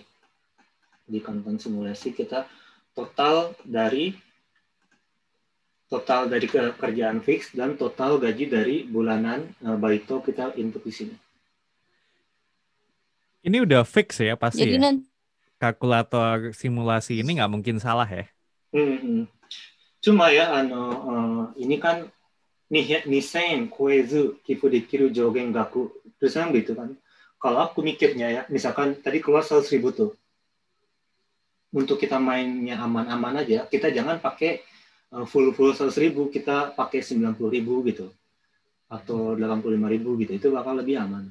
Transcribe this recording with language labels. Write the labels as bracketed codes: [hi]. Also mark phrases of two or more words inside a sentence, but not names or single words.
[id] Di konten simulasi kita total dari kerjaan fix dan total gaji dari bulanan baito kita input di sini. Ini udah fix ya pasti. Jadi ya? Kalkulator simulasi ini nggak mungkin salah ya. Cuma ya ini kan [ja] 二千超えず寄付できる上限額 [id] tulisannya begitu kan. Kalau aku mikirnya ya, misalkan tadi keluar 100.000 tuh. Untuk kita mainnya aman-aman aja, kita jangan pakai full 100.000, kita pakai 90.000 gitu. Atau 85.000 gitu, itu bakal lebih aman.